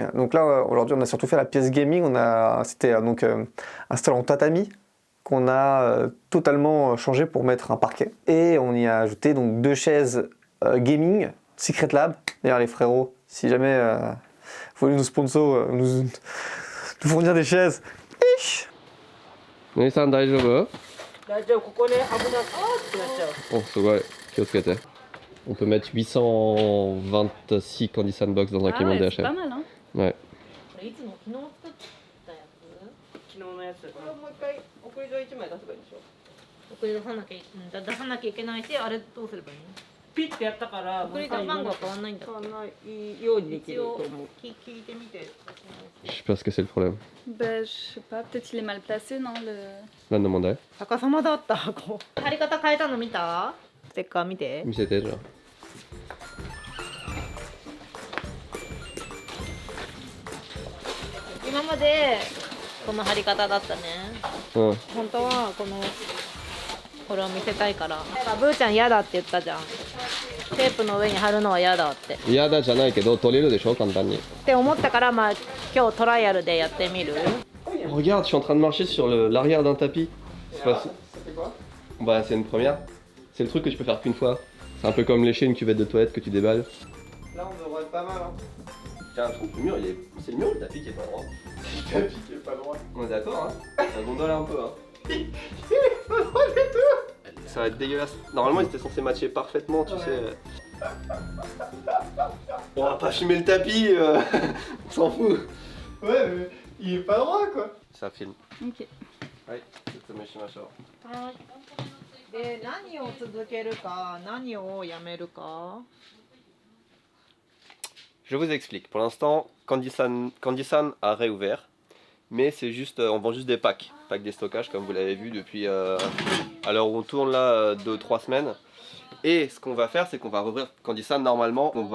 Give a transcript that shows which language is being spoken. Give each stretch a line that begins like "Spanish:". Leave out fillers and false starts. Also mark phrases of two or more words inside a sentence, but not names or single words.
French: Donc là, aujourd'hui, on a surtout fait la pièce gaming. C'était donc installé en tatami qu'on a totalement changé pour mettre un parquet. Et on y a ajouté donc 2 chaises gaming, Secret Lab. D'ailleurs les frérots, si jamais vous voulez nous sponsor, nous fournir des chaises.
Japanese: 姉さん大丈夫？大丈夫、ここで危なくなっちゃう。
French: Oh, c'est vrai, Kyotsuke. On peut mettre 826 Candy Sandbox dans un Ah camion ouais, c'est DHL. pas mal, hein. Ouais.
Japanese: これいつも昨日作ったやつ？昨日のやつ。これをもう一回送り状1枚出せばいいでしょ。送り出さなきゃ出さなきゃいけないし、あれどうすればいいの？ピッてやったから送り出番号は変わんないんだ。変わんないようにできると思う。聞いてみて。
French: Je sais pas ce que c'est le problème. Ben, je sais pas, peut-être il est mal placé, non le... Là, demandez.
Japanese: 逆さまだった箱。貼り方変えたの見た？ステッカー見て。
French: Mais c'était déjà.
Japanese: 今までこの貼り方だったね。
French: Ouais.
Japanese: 本当はこれを見せたいから。ブーちゃん嫌だって言ったじゃん。テープの上に貼るのは嫌だって。っ Yada じゃないけど取れるでしょ簡単に。て思ったからまあ今日トライアルでやってみる。
French: Regarde, je suis en train de marcher sur l'arrière d'un tapis. C'est pas... C'est quoi? Bah, c'est une première. C'est le truc que tu peux faire qu'une fois. C'est un peu comme lécher une cuvette de toilette que tu déballes. Là, on devrait être pas mal. Hein. Tiens, je trouve que le mur, c'est le mur ou le tapis qui est pas droit? Le tapis qui est pas droit. On est d'accord, hein? Ça gondole un peu, hein? Ça va être dégueulasse. Normalement, il était censé matcher parfaitement, tu sais. On va pas fumer le tapis, on s'en fout. Ouais, mais il est pas droit quoi. Ça filme. Ok. Ouais, c'est machin.
Japanese: で、何を続けるか、何をやめるか。
French: Je vous explique. Pour l'instant, Candy-san a réouvert, mais c'est juste, on vend juste des packs des stockages comme vous l'avez vu depuis à l'heure où on tourne là 2-3 semaines. Et ce qu'on va faire, c'est qu'on va rouvrir Candy-san normalement.